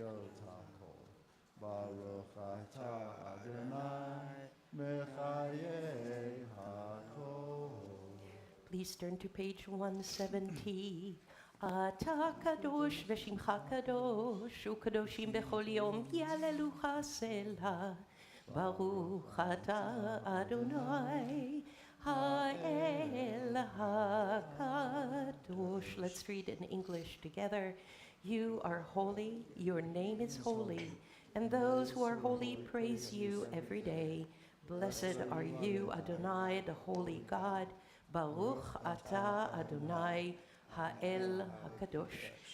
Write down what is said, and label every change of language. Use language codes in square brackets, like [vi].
[he] אתה Adonai Mechaye HaKol. [en] Please turn to page 170. [he] אתה קדוש ושמך קדוש, וקדושים בכל יום יהללוך סלה. ברוך אתה אדוני האל הקדוש. [en] Let's read in English together. You are holy, your name is holy, and those who are holy praise you every day. Blessed are you, Adonai, the holy God. [he] Baruch atah Adonai Ha'el HaKadosh.